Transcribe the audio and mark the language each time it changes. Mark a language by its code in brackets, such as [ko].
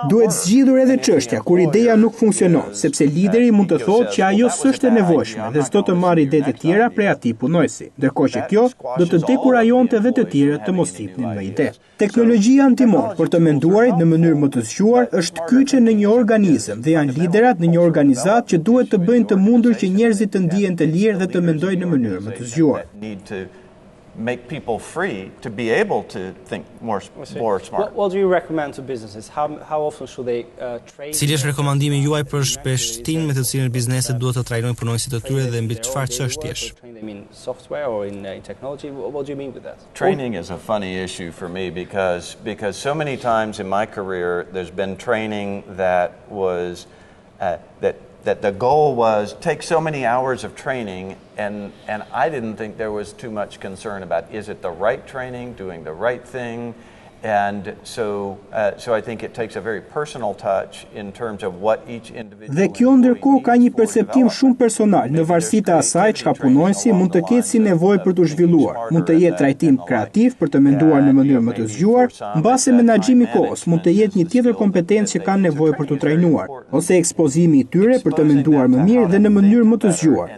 [sq] Duhet zgjidhur edhe çështja kur ideja nuk funksionon, sepse lideri mund të thotë që ajo s'është e nevojshme dhe s'do të marrë ide të tjera prej atij punonjësi, ndërkohë që kjo do të dekurajonte edhe të tjerët të mos thithnin më ide. Teknologjia ndihmon për të menduarit në mënyrë më të zgjuar, është kyçe në një organizëm dhe janë liderat në një organizat që duhet të bëjnë të mundur që njerëzit të ndihen të lirë dhe të mendojnë në mënyrë më të zgjuar. [en] Make people free to be able to think more smart. What do you recommend to businesses? How often should they train? [sq] Cili është rekomandimi juaj për shpeshtinë me të cilën bizneset duhet të trajnojnë punonjësit e tyre dhe mbi çfarë çështjesh? [en] In software or in technology? What do you mean with that? Training is a funny issue for me because so many times in my career there's been training that was that the goal was take so many hours of training, and I didn't think there was too much concern about is it the right training, doing the right thing, and so I think it takes a very personal touch in terms of what each individual. [sq] Dhe kjo ndërkohë ka një perceptim shumë personal në varësi të asaj çka punonjësi mund të ketë si nevojë për të zhvilluar. Mund të jetë trajtim kreativ për të menduar në mënyrë më të zgjuar, mbase menaxhimi i kohës mund të jetë një tjetër kompetencë që kanë nevojë për të trajnuar, ose ekspozimi i tyre për të menduar më mirë dhe në mënyrë më të zgjuar.